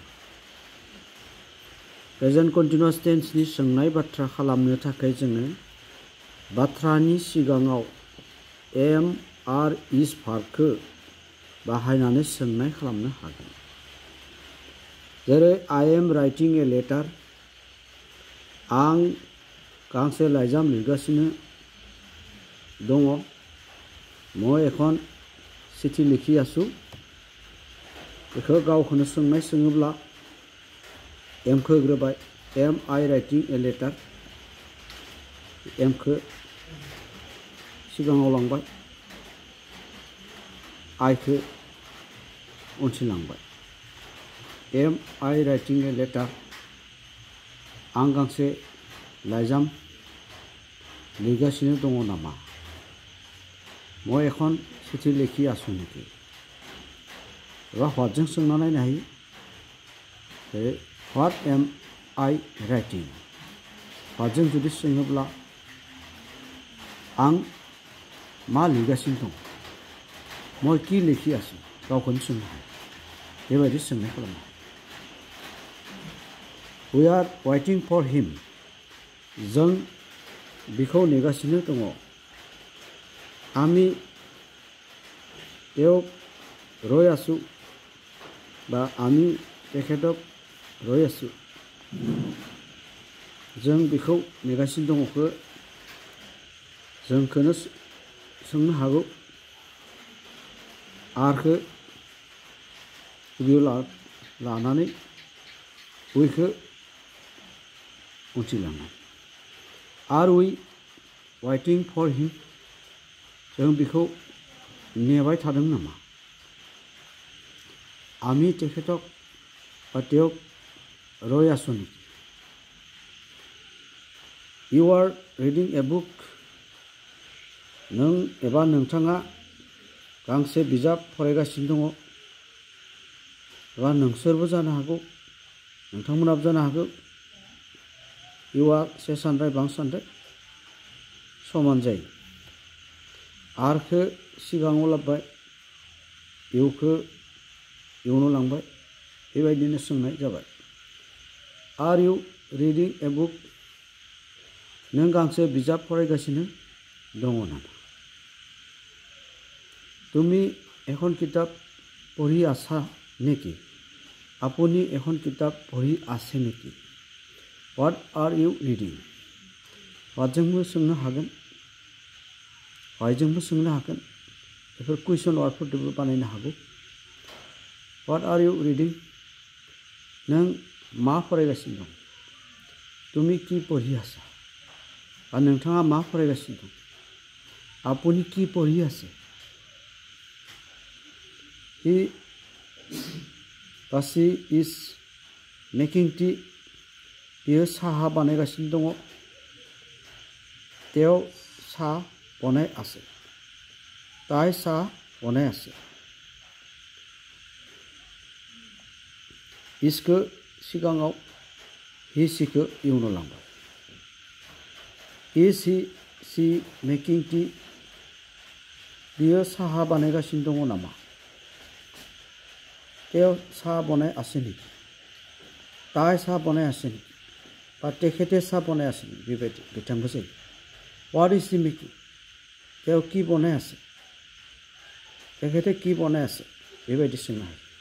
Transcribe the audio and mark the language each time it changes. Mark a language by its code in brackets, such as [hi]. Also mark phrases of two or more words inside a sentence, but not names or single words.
[brx] प्रेजेन्ट कन्टिन्युअस टेन्सनि सोंनाय बाथ्रा खालामनो थाखाय जोङो बाथ्रानि सिगाङाव एम आर इज भार्बखौ बाहायनानै सोंनाय खालामनो हागोन। [en] जेरै I am writing a letter, [brx] आं गांसे लाइजाम लिरगासिनो दङ। [as] মই এখন চিঠি লিখি আছো, [brx] बेखौ गावखौनो सोंनाय सोङोब्ला एमखौ होग्रोबाय। [en] am I writing a letter, [brx] एमखौ सिगाङाव लांबाय, आइखौ उनथिं लांबाय। [en] am I writing a letter, [brx] आं गांसे लाइजाम लिरगासिनो दङ नामा। [as] মই এখন চিঠি লিখি আছো নেকি এবা হোৱাটজों [brx] सोंना नायनो हायो [en] What am I writing [as] হোৱাটजों [brx] जुदि सोङोब्ला आं मा लिरगासिनो दं [as] মই কি লিখি আছো [brx] गावखौनो सोंनो हायो बेबायदि सोंनाय खालामनो [en] We are waiting for him [brx] जों बिखौ नेगासिनो दङ [as] আমি তেওঁক ৰৈ আছো বা আমি তেখেতক ৰৈ আছো [brx] जों बिखौ नेगासिनो दङखौ जोंखौनो सोंनो हागौ आरखौ बियो लानानै उइखौ उनथिलांनाय [en] Are we waiting for him [brx] जों बिखौ नेबाय थादों नामा [as] আমি তেখেতক বা তেওঁক ৰৈ আছো নেকি [en] You are reading a book [brx] नों एबा नोंथाङा गांसे बिजाब फरायगासिनो दङ एबा नोंसोरबो जानो हागौ नोंथांमोनाबो जानो हागौ इउआ से सानद्राय बां सानद्राय समान जायो आरखौ सिगाङाव लाबबाय इउखौ इयुनाव लांबाय बेबायदिनो सोंनाय जाबाय [en] Are you reading a book [brx] नों गांसे बिजाब फरायगासिनो दङ नामा [as] তুমি এখন কিতাপ পঢ়ি আছা নেকি আপুনি এখন কিতাপ পঢ়ি আছে নেকি [en] What are you reading [brx] হোৱাটजोंबो सोंनो हागोन whyजोंबो सोंनो हागोन बेफोर कुइसन वार्डफोरजोंबो बानायनो हागौ [en] What are you reading [brx] नों मा फरायगासिनो दं [as] তুমি কি পঢ়ি আছা বা [brx] नोंथाङा मा फरायगासिनो दं [as] আপুনি কি পঢ়ি আছে [en] He বা she is making tea [brx] बियो साहा बानायगासिनो दङ [as] তেওঁ চাহ বনাই আছে তাই চাহ বনাই আছে [brx] इसखौ सिगाङाव he sheखौ इयुनाव लांबाय [en] Is he she making tea [brx] बियो साहा बानायगासिनो दङ नामा [as] তেওঁ চাহ বনাই আছে নেকি তাই চাহ বনাই আছে নেকি বা তেখেতে চাহ বনাই আছে নেকি [brx] बेबायदि बिथांखौ जायो [en] What is he making [as] তেওঁ কি বনাই আছে তেখেতে কি বনাই আছে [brx] बेबायदि सोंनो हायो